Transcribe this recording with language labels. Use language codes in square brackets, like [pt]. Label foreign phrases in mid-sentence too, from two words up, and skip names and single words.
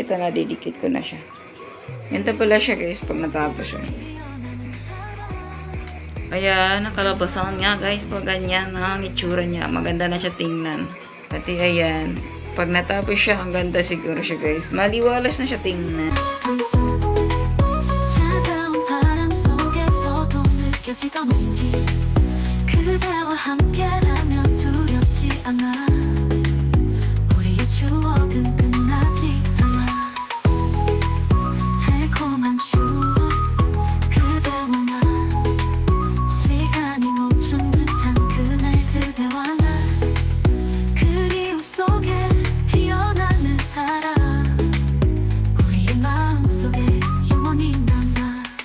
[tl] Ito na, didikit ko na siya. Ganito pala siya guys pag natapos siya. Ayan, nakalabasan niya guys. Pag ganyan ang itsura niya. Maganda na siya tingnan. Pati ayan. Pag natapos siya, ang ganda siguro siya guys. Maliwalas na siya tingnan. [ko] 차가운 바람 속에서도 느껴지던 온기 그대와 함께라면 두렵지 않아 우리의 추억은 끝나지 않아 달콤한 추억 그대와 나 시간이 멈춘 듯한 그날 그대와 나 그리움 속에 피어나는 사랑 우리의 마음속에 영원히 남아